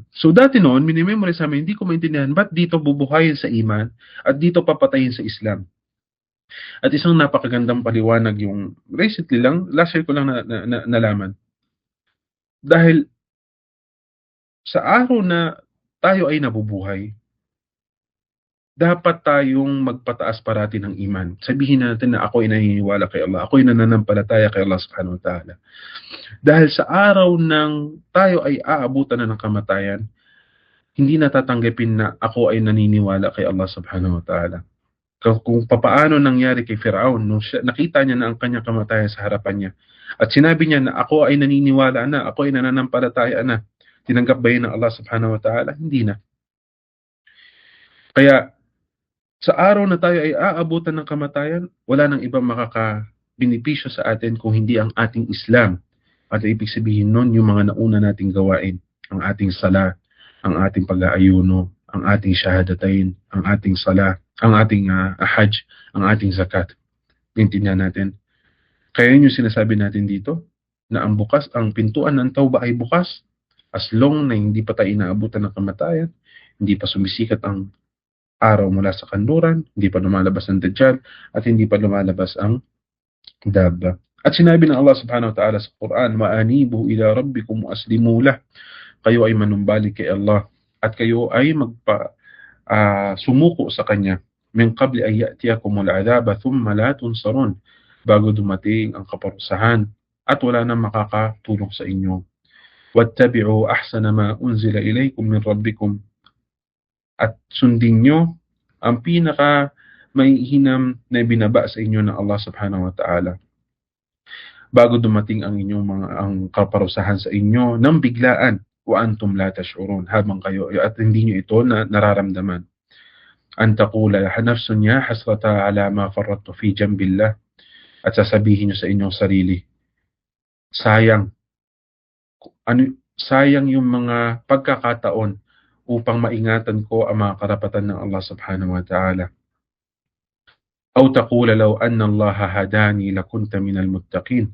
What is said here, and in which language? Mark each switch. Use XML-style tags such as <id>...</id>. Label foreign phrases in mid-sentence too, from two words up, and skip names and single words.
<tl>So dati noon, minimemorize sa amin, hindi ko maintindihan, ba't dito bubuhayin sa iman at dito papatayin sa Islam? At isang napakagandang paliwanag yung recently lang,</tl> <en>last year</en> <tl>ko lang nalaman. Dahil sa araw na tayo ay nabubuhay, dapat tayong magpataas parati ng iman. Sabihin natin na ako ay naniniwala kay Allah, ako ay nananampalataya kay Allah</tl> <ar>سبحانه وتعالى.</ar> <tl>Dahil sa araw ng tayo ay aabutan na ng kamatayan, hindi natatanggapin na ako ay naniniwala kay Allah</tl> <ar>سبحانه وتعالى.</ar> <tl>Kung papaano nangyari kay Firaun, nung nakita niya na ang kanyang kamatayan sa harapan niya, at sinabi niya na ako ay naniniwala na, ako ay nananampalataya na, tinanggap ba yun ng Allah</tl> <ar>سبحانه وتعالى?</ar> <tl>Hindi na. Kaya, sa araw na tayo ay aabutan ng kamatayan, wala nang ibang makakabinipisyo sa atin kung hindi ang ating Islam. At ibig sabihin nun, yung mga nauna nating gawain, ang ating sala, ang ating pag-aayuno, ang ating shahadatain, ang ating sala, ang ating hajj, ang ating zakat. Intindihan natin. Kaya yun yung sinasabi natin dito, na ang pintuan ng tawba ay bukas,</tl> <en>as long</en> <tl>na hindi pa tayo inaabutan ng kamatayan, hindi pa sumisikat ang araw mula sa kanluran, hindi pa lumalabas ang Dajjal, at hindi pa lumalabas ang Dabba. At sinabi ng Allah subhanahu wa ta'ala sa Quran,</tl> <ar>"وأنيبوا إلى ربكم وأسلموا له."</ar> <tl>Kayo ay manumbalik kay Allah at kayo ay sumuko sa Kanya.</tl> <ar>من قبل أن يأتيكم العذاب ثم لا تنصرون.</ar> <tl>Bago dumating ang kaparusahan at wala nang makakatulong sa inyo.</tl> <ar>واتبعوا أحسن ما أنزل إليكم من ربكم.</ar> <tl>At sundin nyo ang pinaka maihinam na binaba sa inyo ng Allah</tl> <ar>سبحانه وتعالى.</ar> <tl>Bago dumating ang inyong ang kaparusahan sa inyo ng biglaan,</tl> <ar>وأنتم لا تشعرون,</ar> <tl>habang kayo at hindi nyo ito nararamdaman.</tl> <ar>أن تقول نفس يا حسرتا على ما فرطت في جنب الله.</ar> <tl>At sasabihin nyo sa inyong sarili, sayang yung mga pagkakataon upang maingatan ko ang mga karapatan ng Allah</tl> <ar>سبحانه وتعالى. أو تقول لو أن الله هداني لكنت من المتقين.</ar>